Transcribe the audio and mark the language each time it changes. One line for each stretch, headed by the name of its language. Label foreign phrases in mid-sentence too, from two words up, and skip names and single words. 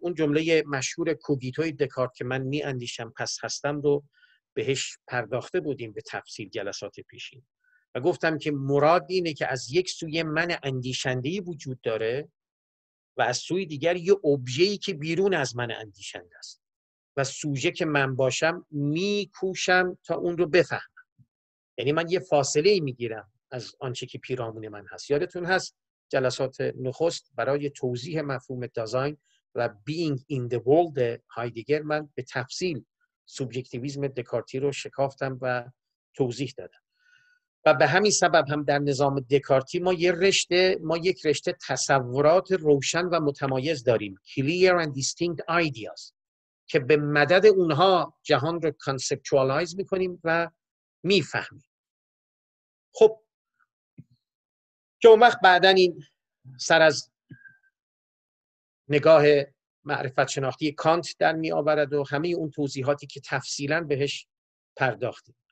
Persian: اون جمله مشهور کوگیتوی دکارت که من می اندیشم پس هستم رو بهش پرداخته بودیم به تفصیل جلسات پیشین و گفتم که مراد اینه که از یک سوی من اندیشنده‌ای وجود داره و از سوی دیگر یه ابژه‌ای که بیرون از من اندیشنده است و سوژه که من باشم میکوشم تا اون رو بفهمم. یعنی من یه فاصله ای میگیرم از آنچه که پیرامون من هست. یادتون هست جلسات نخست برای توضیح مفهوم دیزاین و
English: being in the world
Persian: هایدگر من به تفصیل سوبژکتیویسم دکارتی رو شکافتم و توضیح دادم و به همین سبب هم در نظام دکارتی ما یک رشته تصورات روشن و متمایز داریم،
English: clear and distinct ideas،
Persian: که به مدد اونها جهان رو کانسپچوالایز میکنیم و میفهمیم. خب که اون وقت بعدن این سر از نگاه معرفت شناختی کانت در می آورد و همه اون توضیحاتی که تفصیلا بهش پرداختیم.